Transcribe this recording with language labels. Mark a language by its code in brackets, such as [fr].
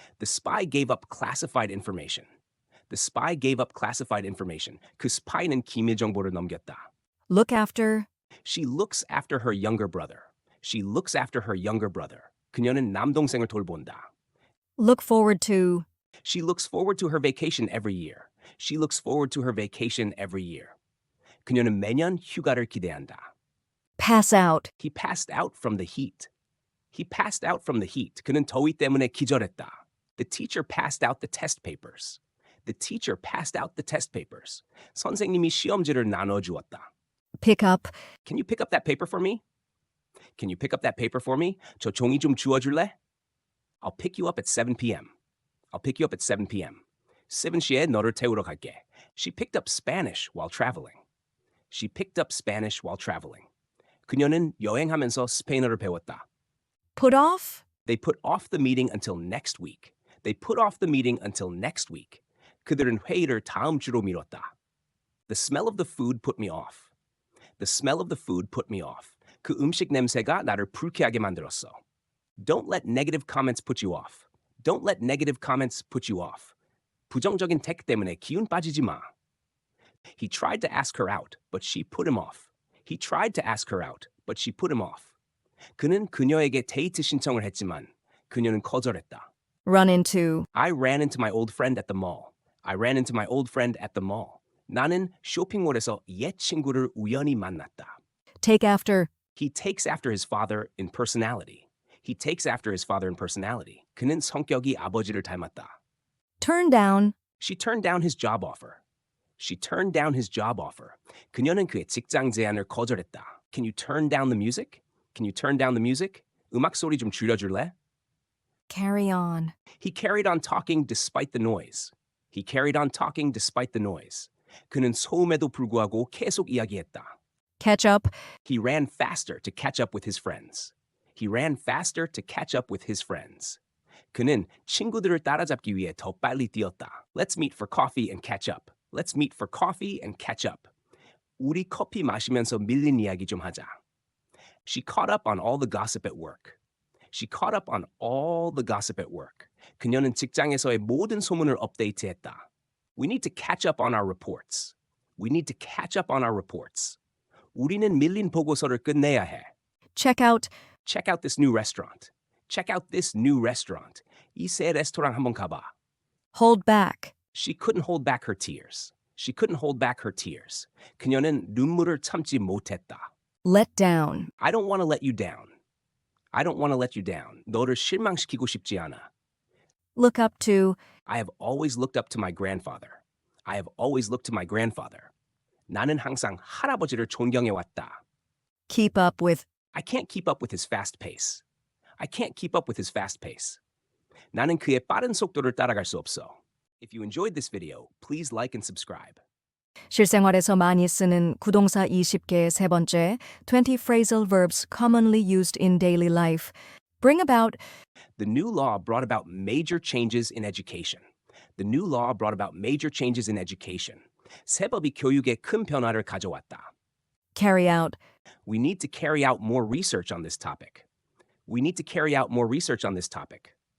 [en] The spy gave up classified information. The spy gave up classified information. [ko] 그 스파이는 기밀 정보를 넘겼다. [en] Look after. She looks after her younger brother. She looks after her younger brother. [ko] 그녀는 남동생을 돌본다. [en] Look forward to. She looks forward to her vacation every year. She looks forward to her vacation every year. [ko] 그녀는 매년 휴가를 기대한다. [en] Pass out. He passed out from the heat. He passed out from the heat. [ko] 그는 더위 때문에 기절했다. [en] The teacher passed out the test papers. The teacher passed out the test papers. [ko] 선생님이 시험지를 나눠주었다. [en] Pick up. Can you pick up that paper for me? Can you pick up that paper for me? [ko] 저 종이 좀 주워줄래? [en] I'll pick you up at 7 p.m. I'll pick you up at 7 p.m. [ko] 7시에 너를 태우러 갈게. [en] She picked up Spanish while traveling. She picked up Spanish while traveling. [ko] 그녀는 여행하면서 스페인어를 배웠다. [en] Put off. They put off the meeting until next week. They put off the meeting until next week. [ko] 그들은 회의를 다음 주로 미뤘다. [en] The smell of the food put me off. The smell of the food put me off. [ko] 그 음식 냄새가 나를 불쾌하게 만들었어. [en] Don't let negative comments put you off. Don't let negative comments put you off. [ko] 부정적인 태그 때문에 기운 빠지지 마. [en] He tried to ask her out, but she put him off. He tried to ask her out, but she put him off. [ko] 그는 그녀에게 데이트 신청을 했지만 그녀는 거절했다. [en] Run into. I ran into my old friend at the mall. I ran into my old friend at the mall. [ko] 나는 쇼핑몰에서 옛 친구를 우연히 만났다. [en] Take after. He takes after his father in personality. He takes after his father in personality. [ko] 그는 성격이 아버지를 닮았다. [en] Turn down. She turned down his job offer. She turned down his job offer. [ko] 그녀는 그의 직장 제안을 거절했다. [en] Can you turn down the music? Can you turn down the music? [ko] 음악 소리 좀 줄여줄래? [en] Carry on. He carried on talking despite the noise. He carried on talking despite the noise. [ko] 그는 소음에도 불구하고 계속 이야기했다. [en] Catch up. He ran faster to catch up with his friends. He ran faster to catch up with his friends. [ko] 그는 친구들을 따라잡기 위해 더 빨리 뛰었다. [en] Let's meet for coffee and catch up. Let's meet for coffee and catch up. [ko] 우리 커피 마시면서 밀린 이야기 좀 하자. [en] She caught up on all the gossip at work. She caught up on all the gossip at work. [ko] 그녀는 직장에서의 모든 소문을 업데이트했다. [en] We need to catch up on our reports. We need to catch up on our reports. [ko] 우리는 밀린 보고서를 끝내야 해. [en] Check out. Check out this new restaurant. Check out this new restaurant. [ko] 이 새 레스토랑 한번 가봐. [en] Hold back. She couldn't hold back her tears. She couldn't hold back her tears. [ko] 그녀는 눈물을 참지 못했다. [en] Let down. I don't want to let you down. I don't want to let you down. [ko] 너를 실망시키고 싶지 않아. [en] Look up to. I have always looked up to my grandfather. I have always looked to my grandfather. [ko] 나는 항상 할아버지를 존경해왔다. [en] Keep up with. I can't keep up with his fast pace. I can't keep up with his fast pace. [ko] 나는 그의 빠른 속도를 따라갈 수 없어. [en] If you enjoyed this video, please like and subscribe. [ko] 실생활에서 많이 쓰는 구동사 20개의 세 번째, [en] 20 phrasal verbs commonly used in daily life. Bring about. The new law brought about major changes in education. The new law brought about major changes in education. [ko] 새 법이 교육에 큰 변화를 가져왔다. [en] Carry out. We need to carry out more research on this topic. We need to carry out more research on this topic.